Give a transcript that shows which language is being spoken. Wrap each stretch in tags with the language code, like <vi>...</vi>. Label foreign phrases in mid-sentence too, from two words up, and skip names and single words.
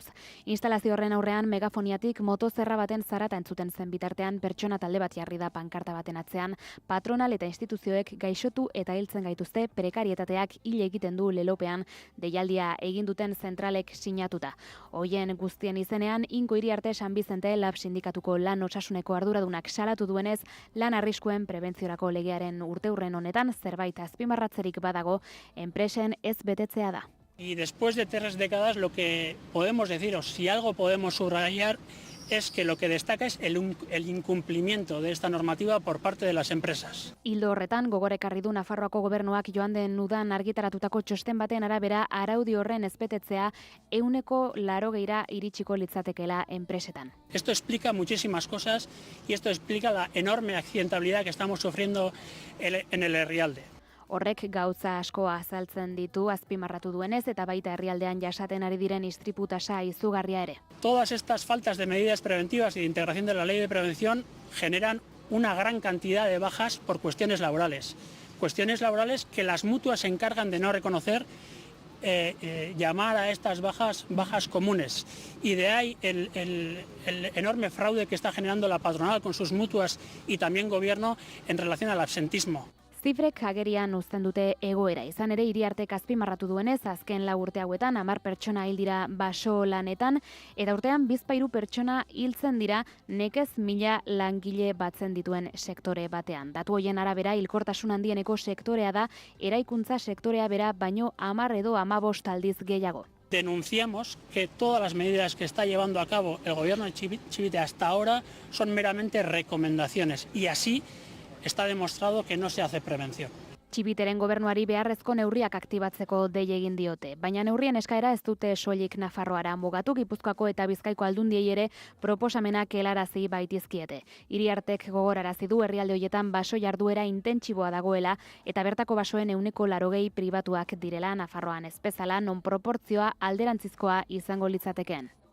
<eu>Instalazio horren aurrean megafoniatik motozerra baten zarata entzuten zen bitartean pertsona talde bat jarri da pankarta baten atzean, patronal eta instituzioek gaixotu eta hiltzen gaituzte prekarietateak hil egiten du lelopean deialdia egin duten zentralek sinatuta. Hoien guztien izenean Inko Iriarte San Bizente Lab sindikatuko lan osasuneko arduradunak salatu duenez, lan arriskuen prebentziorako legearen urteurren honetan zerbait azpimarratzerik badago, enpresen ez betetzea da.</eu> <es>Y después de 3 décadas lo que podemos decir, o si algo podemos subrayar, es que lo que destaca es el incumplimiento de esta normativa por parte de las empresas.</es> <eu>Ildo horretan, gogorekarri du Nafarroako gobernuak joan den udan argitaratutako txosten baten arabera araudi horren ezbetetzea 80% iritsiko litzatekeela enpresetan.</eu> <es>Esto explica muchísimas cosas y esto explica la enorme accidentabilidad que estamos sufriendo en el herrialde.</es> <eu>Horrek gauza asko azaltzen ditu azpimarratu duenez eta baita herrialdean jasaten ari diren istripu tasa izugarria ere.</eu> <es>Todas estas faltas de medidas preventivas y de integración de la ley de prevención generan una gran cantidad de bajas por cuestiones laborales. Cuestiones laborales que las mutuas se encargan de no reconocer, llamar a estas bajas comunes. Y de ahí el enorme fraude que está generando la patronal con sus mutuas y también gobierno en relación al absentismo.</es> <eu>Zifrek agerian uzten dute egoera. Izan ere, Iriartek azpimarratu duenez, azken 4 urte hauetan 10 pertsona hil dira baso lanetan, eta urtean 2-3 pertsona hiltzen dira nekez 1000 langile batzen dituen sektore batean. Datu hoien arabera, hilkortasun handieneko sektorea da, eraikuntza sektorea bera baino 10 edo 15 aldiz gehiago.</eu> <es>Denunciamos que todas las medidas que está llevando a cabo el gobierno de Chivite hasta ahora son meramente recomendaciones y así está demostrado que no se hace prevención.</es> <eu>Txibiteren gobernuari beharrezko neurriak aktibatzeko dei egin diote, baina neurrien eskaera ez dute soilik Nafarroara mugatu, Gipuzkoako eta Bizkaiko aldundiei ere proposamenak helarazi baitizkiete. Iriartek gogorarazi du herrialde hoietan baso jarduera intentsiboa dagoela eta bertako basoen 80% pribatuak direla, Nafarroan ez bezala non proportzioa alderantzizkoa izango litzatekeen.</eu>